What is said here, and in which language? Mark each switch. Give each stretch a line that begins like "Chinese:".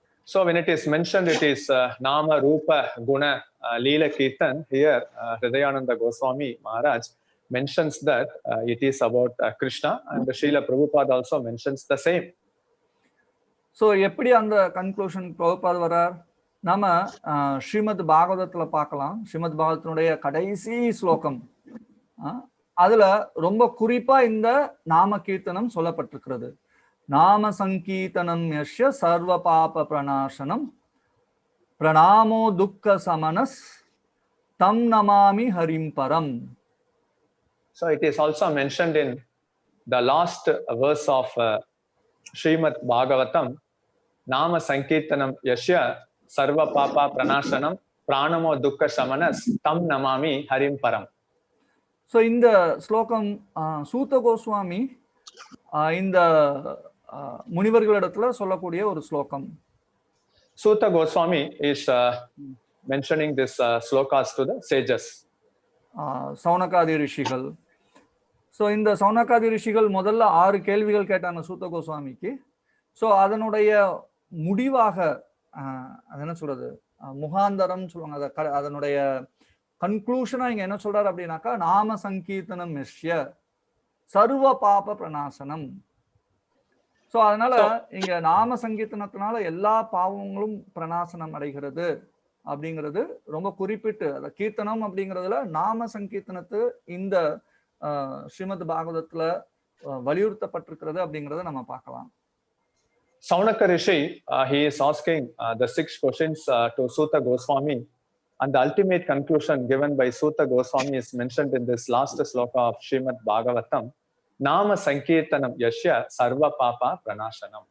English: So when it is mentioned, it is Nama, Rupa, Guna, Leela Kirtan. Here, Hridayananda Goswami Maharaj mentions that it is about Krishna, and the Srila Prabhupada also mentions the same.
Tamil: So எப்படி அந்த conclusion Prabhupad வரார்? நாம ஸ்ரீமத் பாகவதத்துல பார்க்கலாம். ஸ்ரீமத் பாகவதத்தினுடைய கடைசி ஸ்லோகம், அதுல ரொம்ப குறிப்பா இந்த நாம கீர்த்தனம் சொல்லப்பட்டிருக்கிறது.
Sanskrit: நாம சங்கீர்த்தனம் யஸ்ய சர்வ பாப பிரணாசனம் பிரணாமோ துக்க சமனஸ் தம் நமாமி ஹரிம் பரம்.
English: So it is also mentioned in the last verse of Srimad Bhagavatam,
Sanskrit: Nama Sankirtanam Yashya Sarva Papa Pranashanam Pranamo Dukkha Shamanas Tam Namami Harim Param.
Tamil: So இந்த ஸ்லோகம் சூத கோஸ்வாமி இந்த முனிவர்களிடத்துல சொல்லக்கூடிய ஒரு ஸ்லோகம்.
English: Sutta Goswami is mentioning this slokas to the sages.
Tamil: சௌனகாதி ரிஷிகள். So இந்த சௌனகாதி ரிஷிகள் முதல்ல 6 கேள்விகள் கேட்டாங்க சூத்த கோஸ்வாமிக்கு. ஸோ அதனுடைய முடிவாக அது என்ன சொல்றது, முகாந்தரம் சொல்லுவாங்க, அதனுடைய கன்க்ளூஷனா இங்க என்ன சொல்றாரு அப்படின்னாக்கா,
Sanskrit: நாம சங்கீர்த்தனம் மிஷ்ய சர்வ பாப பிரணாசனம்.
Tamil: ஸோ அதனால இங்க நாம சங்கீர்த்தனத்தினால எல்லா பாவங்களும் பிரணாசனம் அடைகிறது அப்படிங்கிறது ரொம்ப குறிப்பிட்டு, அந்த கீர்த்தனம் அப்படிங்கிறதுல நாம சங்கீர்த்தனத்து இந்த ஸ்ரீமத் பாகவதத்துல வலியுறுத்தப்பட்டிருக்கிறது அப்படிங்கிறத நம்ம பார்க்கலாம்.
English: Saunaka Rishi, he is asking the 6 questions to Sutta Goswami, and the ultimate conclusion given by Sutta Goswami is mentioned in this last sloka of Srimad Bhagavatam.
Sanskrit: Nama Sankirtanam Yashya Sarva Papa Pranashanam.